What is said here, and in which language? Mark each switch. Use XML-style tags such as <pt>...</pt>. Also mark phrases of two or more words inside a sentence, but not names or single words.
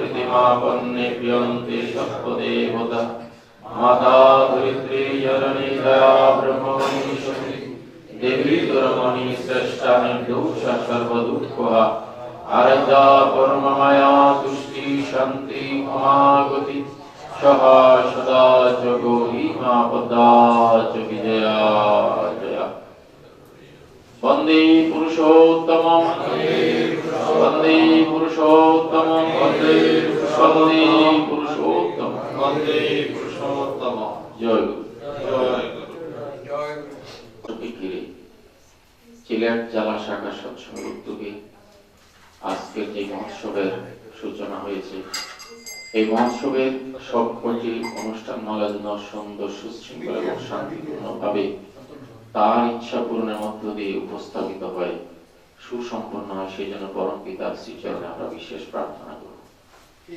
<sa>प्रतिमापन्नेभ्यन्ते सत्त्वदेवता माता धरित्री जननी दया ब्रह्मणि शक्ति देवी दुर्मणि श्रेष्ठा निर्दोषा सर्वदुःखहा आराध्या परममाया तुष्टि शान्ति अमागति सहा सदा च गौरीमा पदा च विजया जया वन्दे पुरुषोत्तमं वन्दे पुरुषोत्तमं वन्दे पुरुषोत्तमं वन्दे पुरुषोत्तमं जय गुरु সিলেট</sa> <bn>জেলা শাখা সৎসঙ্গ উদ্যোগে আজকের যে মহোৎসবের সূচনা হয়েছে, এই মহোৎসবের সবকটি অনুষ্ঠান মালার জন্য সুন্দর সুশৃঙ্খল এবং শান্তিপূর্ণভাবে তার ইচ্ছা পূরণের মধ্য দিয়ে উপস্থাপিত হয়, সুসম্পন্ন হয়, সেই জন্য পরম পিতার শ্রীচরণে আমরা বিশেষ প্রার্থনা করব।</bn>